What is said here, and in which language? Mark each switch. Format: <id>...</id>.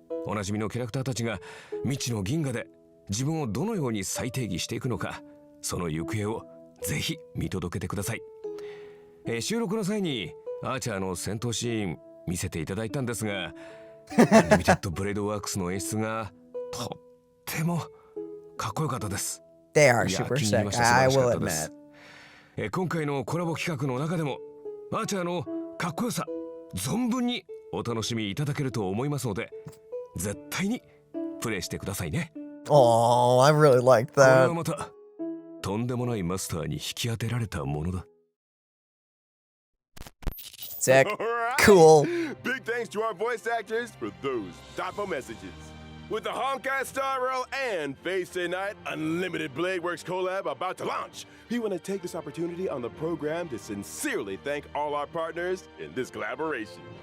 <ja>おなじみのキャラクターたちが未知の銀河で自分をどのように再定義していくのか、その行方をぜひ見届けてください。収録の際にアーチャーの戦闘シーン見せていただいたんですが、アンリミテッドブレードワークスの演出がとってもかっこよかったです。</ja> <en>They are super sick, I will admit.</en> <ja>今回のコラボ企画の中でもアーチャーのかっこよさ存分にお楽しみいただけると思いますので、絶対にプレイしてくださいね。</ja> <en>Oh, I really like</en> <ja>これ</ja> <en>that.</en> <ja>はまたとんでもないマスターに引き当てられたものだ。</ja> <en>Sick. Alright. Cool. Big thanks to our voice actors for those thoughtful messages. With the Honkai Star Rail and Fate Stay Night Unlimited Blade Works collab about to launch, we want to take this opportunity on the program to sincerely thank all our partners in this collaboration.</en>